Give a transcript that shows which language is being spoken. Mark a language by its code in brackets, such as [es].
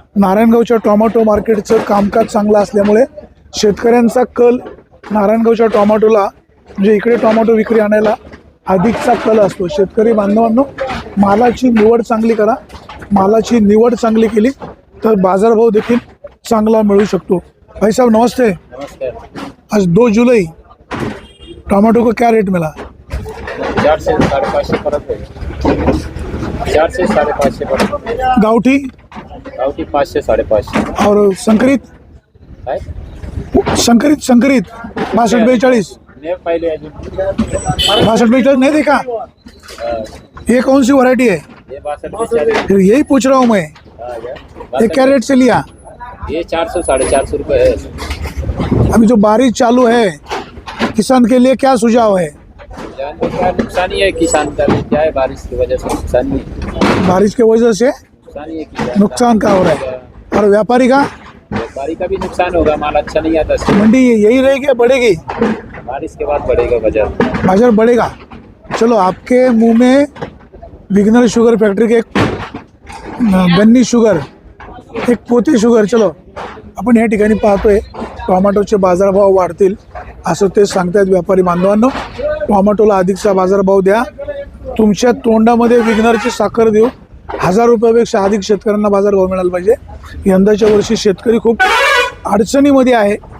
[mr] नारायणगावच्या tomato मार्केटचं कामकाज चांगलं असल्यामुळे शेतकऱ्यांचा कल नारायणगावच्या टोमॅटोला, म्हणजे इकडे टोमॅटो विक्री आणायला अधिकचा कल असतो। शेतकरी बांधवांनो, मालाची निवड चांगली करा। मालाची निवड चांगली केली तर बाजारभाव देखील चांगला मिळू शकतो। [hi] भाई साहब नमस्ते। आज 2 जुलाई, टोमॅटो को क्या रेट मिला? [mr] 400 550 परत आहे। 400 550 परत। गावठी 500 550। [hi] और संकरित? संकरित 62 42? नहीं पहले 62 42 नहीं देखा? ये कौन सी वैरायटी है? ये 62 फिर यही पूछ रहा हूँ मैं। ये क्या रेट से लिया? ये 400 450 रुपये है। अभी जो बारिश चालू है, किसान के लिए क्या सुझाव है? जानवर का नुकसान ही है, किसान का भी क्या है, बारिश की वजह से नुकसान ही है। बारिश की वजह से नुकसान ही है, किसान नुकसान का हो रहा है। और व्यापारी का? व्यापारी का भी नुकसान होगा, माल अच्छा नहीं आता। मंडी यही रहेगी या बढ़ेगी? बारिश के बाद बढ़ेगा बाजार। बाजार बढ़ेगा। चलो, आपके मुंह में विघ्नर शुगर फैक्ट्री के एक गन्नी शुगर, एक पोते शुगर। [mr] चलो, आपण या ठिकाणी पाहतोय टोमॅटोचे बाजारभाव वाढतील असं ते सांगतायत व्यापारी बांधवांनो। टोमॅटोला अधिकचा बाजारभाव द्या, तुमच्या तोंडामध्ये विघ्नरची साखर देऊ। 1000 रुपयापेक्षा अधिक शेतकऱ्यांना बाजारभाव मिळाला पाहिजे। यंदाच्या वर्षी शेतकरी खूप अडचणीमध्ये आहे।